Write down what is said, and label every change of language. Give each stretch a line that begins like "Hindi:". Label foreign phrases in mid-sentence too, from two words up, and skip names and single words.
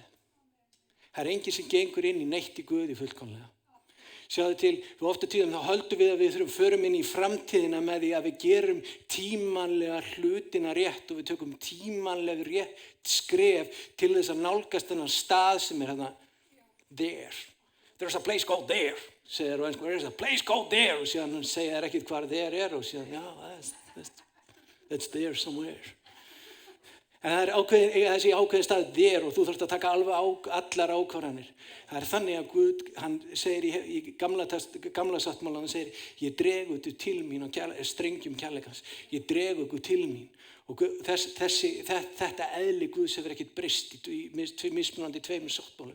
Icelandic: Það er enginn sem gengur inn í neitt í Guði fullkomlega. Sjáðu til, ofta tíðum þá höldum við að við förum inn í framtíðina með því að við gerum tímanlega hlutina rétt og við tökum tímanlega rétt skref til þess að nálgast þennan stað sem er hérna there.
English: There's a place called there,
Icelandic: segir á ensku.
English: There's a place called there
Icelandic: og síðan segja þær ekkert hvar there er og síðan,
English: that's there somewhere.
Icelandic: En það er þessi ákveðin stað þér og þú þarfst að taka allar ákvarðanir. Það er þannig að Guð, hann segir í gamla sáttmála, hann segir, ég dreg ykkur til mín og strengjum kærleikans. Ég dreg ykkur til mín. Og þetta eðli Guðs hefur ekkert breyst í mismunandi tveimur sáttmálum.